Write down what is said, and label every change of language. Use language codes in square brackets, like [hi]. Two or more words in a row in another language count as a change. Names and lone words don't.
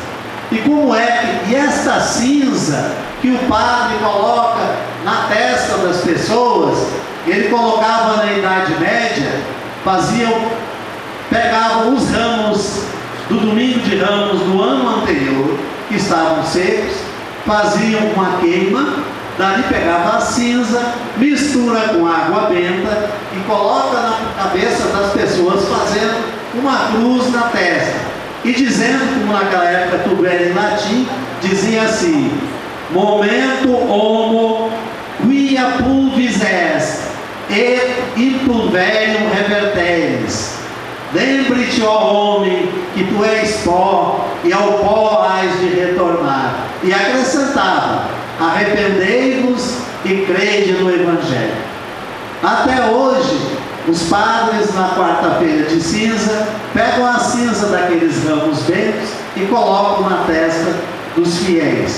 [pt] E como é que esta cinza que o padre coloca na testa das pessoas, ele colocava na Idade Média, pegavam os ramos do domingo de Ramos do ano anterior, que estavam secos, faziam uma queima, dali pegava a cinza, mistura com água benta e coloca na cabeça das pessoas, fazendo uma cruz na testa. E dizendo, como naquela época tudo era em latim, dizia assim: [la] momento homo quia pulvis est, et in pulverium reverteris. [pt] Lembre-te, ó homem, que tu és pó, e ao pó hás de retornar. E acrescentava: arrependei-vos e crede no Evangelho. Até hoje, os padres, na quarta-feira de cinza, pegam a cinza daqueles ramos bentos e colocam na testa dos fiéis.